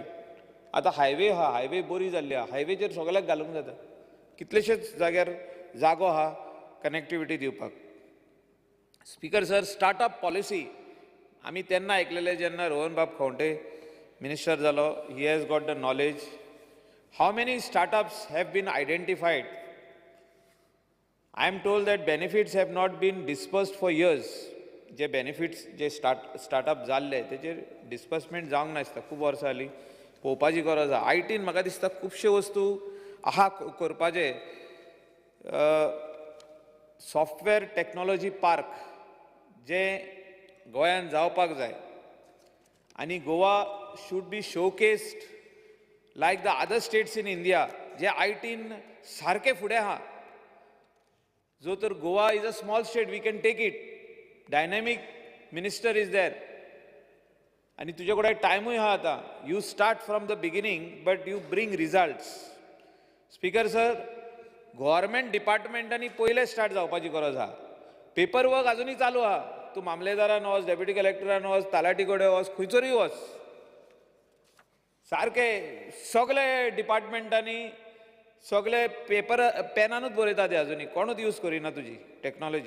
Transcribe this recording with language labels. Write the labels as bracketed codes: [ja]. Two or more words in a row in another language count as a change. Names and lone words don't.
[kok] आतां हायवे आहा, हायवे बरी जाल्ली आहा, हायवेचेर सगळ्याक घालूंक जाता. कितलेशेच जाग्यार जागो आहा कनेक्टिविटी दिवपाक. [en] Speaker sir, startup policy [kok] आमी तेन्ना आयकलेले जेन्ना रोहन बाब खंवटे मिनिस्टर जालो. [en] He has got the knowledge. How many startups have been identified? I am told that benefits have not been dispersed for years. [kok] जे बेनिफिट्स जे स्टार्टअप जाल्ले तेचेर डिस्पर्समेंट जावंक नासता, खूब वर्सां जालीं. पळोवपाची गरज आहा. ITन म्हाका दिसता खुबश्यो वस्तू आहा करपाचे. [en] software technology park [kok] जे गोंयान जावपाक जाय, आनी [en] Goa should be showcased like the other states in India [kok] जे ITन सारके फुडें आहा. जो तर [en] Goa is a small state, we can take it. Dynamic minister is there, [kok] आनी तुजे कडेन टायमूय आहा आतां. [en] You start from the beginning but you bring results. Speaker sir, [kok] गव्हर्मेंट डिपार्टमेंटांनी पयले स्टार्ट जावपाची गरज आहा. [en] paper work [kok] अजुनूय चालू आहा. तूं मामलेदारान वच, डेप्युटी कलेक्टरान वच, तलाटी कडेन वच, खंयसरूय वच, सारके सगळे डिपार्टमेंटांनी सगळे पेपर पेनानूच बरयता ते अजुनूय, कोणूच यूज करिना तुजी टेक्नॉलॉजी.